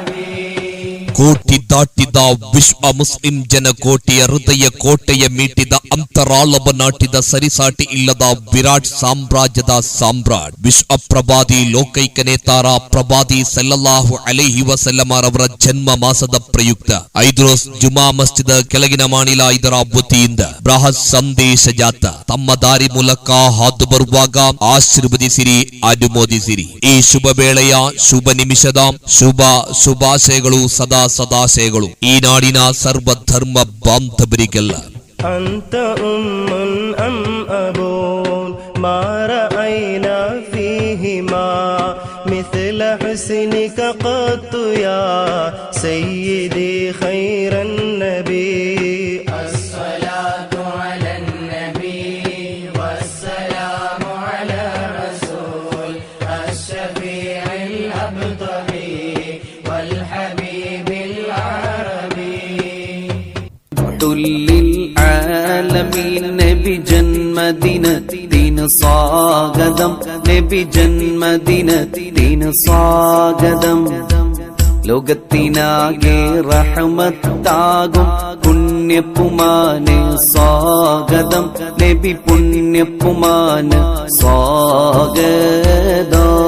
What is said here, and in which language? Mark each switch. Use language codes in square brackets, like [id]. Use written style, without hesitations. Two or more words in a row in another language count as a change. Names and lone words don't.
[kn] ಕೋಟಿ ದಾಟಿದ ಇಲ್ಲದ ವಿಶ್ವ ಮುಸ್ಲಿಂ ಜನಕೋಟಿಯ ಹೃದಯ ಕೋಟೆಯ ಮೀಟಿದ ಅಂತರಾಳವ ನಾಟಿದ ಸರಿಸಾಟಿ ಇಲ್ಲದ ವಿರಾಟ್ ಸಾಮ್ರಾಜ್ಯದ ಸಾಮ್ರಾಟ್ ವಿಶ್ವ ಪ್ರವಾದಿ ಲೋಕೈಕ ನೇತಾರ ಪ್ರವಾದಿ [ar] صلى الله عليه [kn] ವಸಲ್ಲಮರವರ ಜನ್ಮ ಮಾಸದ ಪ್ರಯುಕ್ತ 5 ರೋಸ್ ಜುಮಾ ಮಸ್ಜಿದ್ ಕೆಳಗಿನ ಮಾಣಿಲ ಇದರ ವತಿಯಿಂದ ಬೃಹತ್ ಸಂದೇಶ ಜಾಥಾ ತಮ್ಮ ದಾರಿ ಮೂಲಕ ಹಾದು ಬರುವಾಗ ಆಶೀರ್ವದಿಸಿರಿ, ಅನುಮೋದಿಸಿರಿ. ಈ ಶುಭ ವೇಳೆಯ ಶುಭ ನಿಮಿಷದ ಶುಭಾಶಯಗಳು ಸದಾಶಯಗಳು ಈ ನಾಡಿನ ಸರ್ವಧರ್ಮ ಬಾಂಧವರಿಗೆಲ್ಲ. [ar] أنت أم أم أبو ما رأينا فيهما مثل حسنك قط يا سيدي خير النبي. الصلاة على النبي والسلام على رسول الشفيع الأبطحي والحبيب العربي. للعالمين نبي [ml] ജന്മദിനത്തിന് സ്വാഗതം, നബി ജന്മദിനത്തിന് സ്വാഗതം. ലോകത്തിനാകെ റഹ്മത്താകും പുണ്യപ്പുമാന് സ്വാഗതം, നബി പുണ്യപ്പുമാന് സ്വാഗതം.